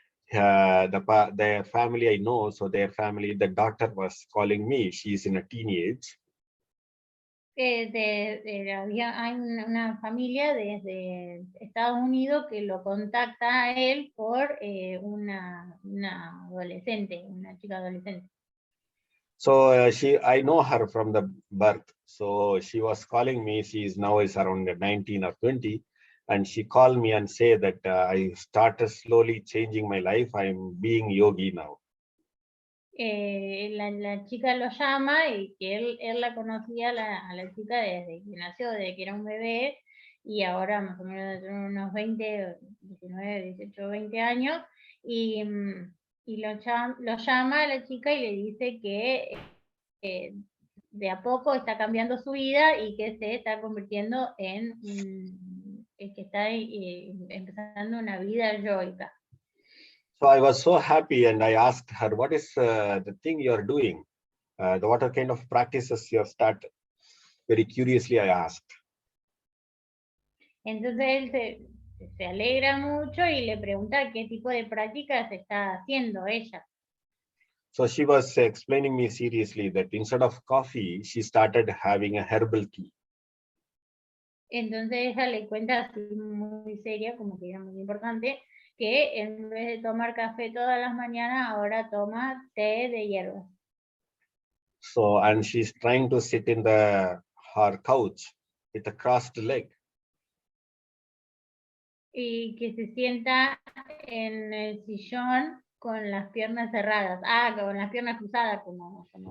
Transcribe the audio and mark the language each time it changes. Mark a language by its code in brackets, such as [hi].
[en] Their family I know, so their family, the daughter was calling me. She's in a teenage. [es] Hay una familia desde Estados Unidos que lo contacta a él por una adolescente, una chica adolescente. [en] So I know her from the birth. So she was calling me. She's now is around 19 or 20. And she called me and said that I started slowly changing my life. I'm being yogi now. [es] La chica lo llama y que él la conocía a la chica desde que nació, desde que era un bebé, y ahora más o menos de unos 20, 19, 18, 20 años, y Y lo llama a la chica y le dice que de a poco está cambiando su vida y que se está convirtiendo en que está empezando una vida yoica. [en] So I was so happy and I asked her, what is the thing you're doing? What are kind of practices you have started? Very curiously, I asked. [es] Entonces él se alegra mucho y le pregunta qué tipo de prácticas está haciendo ella. [en] So she was explaining me seriously that instead of coffee, she started having a herbal tea. [es] Entonces ella le cuenta así muy seria, como que era muy importante, que en vez de tomar café todas las mañanas, ahora toma té de hierbas. [en] So, and she's trying to sit in her couch with a crossed leg. [es] Y que se sienta en el sillón con las piernas cerradas. Con las piernas cruzadas, como